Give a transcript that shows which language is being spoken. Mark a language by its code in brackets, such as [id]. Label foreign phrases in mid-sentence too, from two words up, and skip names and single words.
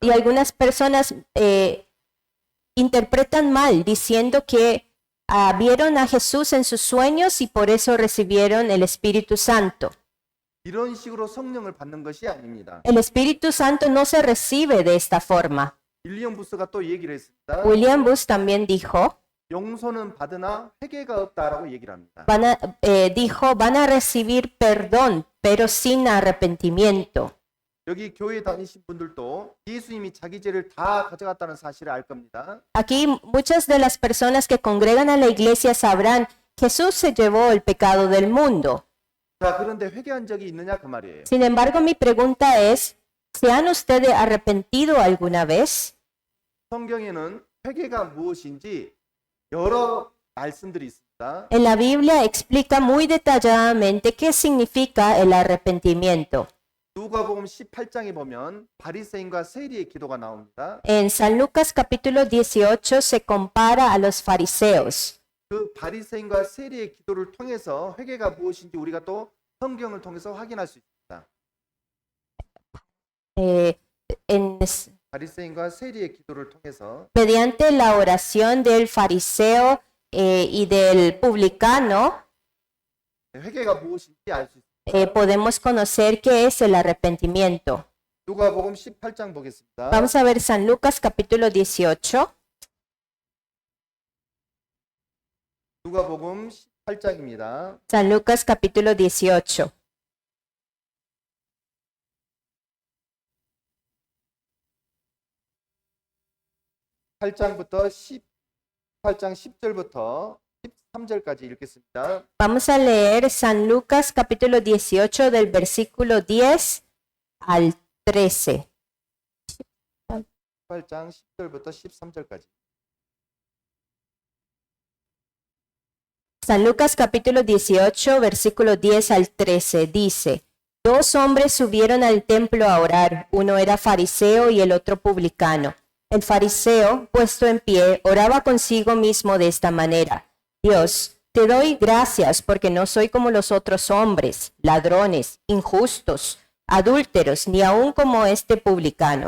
[es] Y algunas personas interpretan mal diciendo que vieron a Jesús en sus sueños y por eso recibieron el Espíritu Santo. [ko] 이런 식으로 성령을 받는 것이 아닙니다. [es] El Espíritu Santo no se recibe de esta forma. [ko] 윌리엄 부스가 또 얘기를 했습니다. [es] William Booth también dijo, [ko] 용서는 받으나 회개가 없다라고 얘기를 합니다. [es] dijo, van a recibir perdón, pero sin arrepentimiento. [ko] 여기 교회 다니신 분들도 예수님이 자기 죄를 다 가져갔다는 사실을 알 겁니다. [es] Aquí muchas de las personas que congregan a la iglesia sabrán, Jesús se llevó el pecado del mundo. [ko] 자, 그런데 회개한 적이 있느냐 그 말이에요. [es] Sin embargo, mi pregunta es, ¿se han ustedes arrepentido alguna vez? [ko] 성경에는 회개가 무엇인지 여러 말씀들이 있습니다. [es] En la Biblia explica muy detalladamente qué significa el arrepentimiento. [ko] 누가복음 18장에 보면 바리새인과 세리의 기도가 나옵니다. [es] En San Lucas capítulo 18 se compara a los fariseos. [ko] 그 바리새인과 세리의 기도를 통해서 회개가 무엇인지 우리가 또 성경을 통해서 확인할 수 있습니다. 바리새인과 세리의 기도를 통해서 [es] Mediante la oración del fariseo y del publicano, [ko] 회개가 무엇인지 알 수 있습니다. [es] podemos conocer qué es el arrepentimiento. [ko] 누가복음 18장 보겠습니다. [es] Vamos a ver San Lucas capítulo 18. [ko] 누가복음 18장입니다. [es] San Lucas capítulo 18. [ko] (8장부터) 18장 10절부터 13절까지 읽겠습니다. [es] Vamos a leer San Lucas capítulo 18 del versículo 10 al 13. [ko] 18장 10절부터 13절까지. [es] San Lucas capítulo 18 versículo 10 al 13 dice: Dos hombres subieron al templo a orar, uno era fariseo y el otro publicano. El fariseo, puesto en pie, oraba consigo mismo de esta manera: Dios, te doy gracias porque no soy como los otros hombres, ladrones, injustos, adúlteros, ni aun como este publicano.